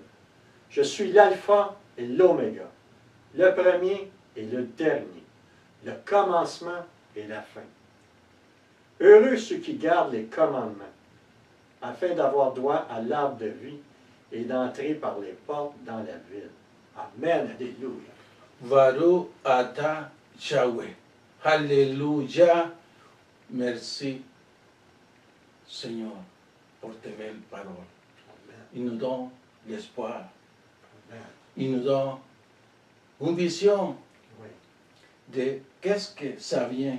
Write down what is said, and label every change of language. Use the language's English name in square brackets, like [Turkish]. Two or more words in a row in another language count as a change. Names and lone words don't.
[French] Je suis l'alpha et l'oméga, le premier et le dernier, le commencement et la fin. Heureux ceux qui gardent les commandements, afin d'avoir droit à l'arbre de vie et d'entrer par les portes dans la ville. Amen, alléluia. [Hebrew] ברוך אתה יהוה. [French] Alléluia. Merci, Seigneur, pour tes belles paroles. Amen. Il nous donne l'espoir. Amen. Il nous donne une vision Oui. de qu'est-ce que ça vient.